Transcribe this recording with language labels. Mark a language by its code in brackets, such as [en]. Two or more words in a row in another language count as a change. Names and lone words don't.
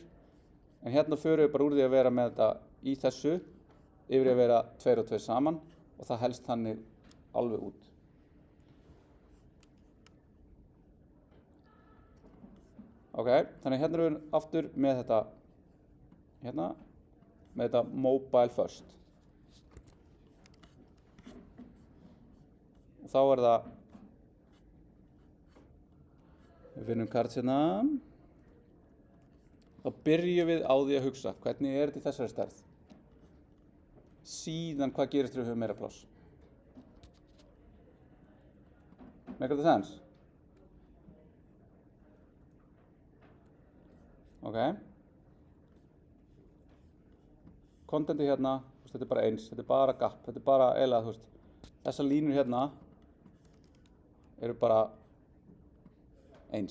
[is] En hérna förum við bara úr því að vera með þetta í þessu yfir að vera 2 og 2 saman og það helst þannig alveg út. Ok, þannig hérna erum við aftur með þetta hérna, með þetta [en] mobile first. [is] Og þá það, við finnum cards hérna, þá byrjum við á því að hugsa, hvernig þetta í þessari stærð? Síðan hvað gerist þegar við höfum meira pláss? [en] Make the sense? [is] Ok. Contentið hérna, þetta er bara eins, þetta er bara gap, þetta er bara eiginlega, þessar línur hérna eru bara eins.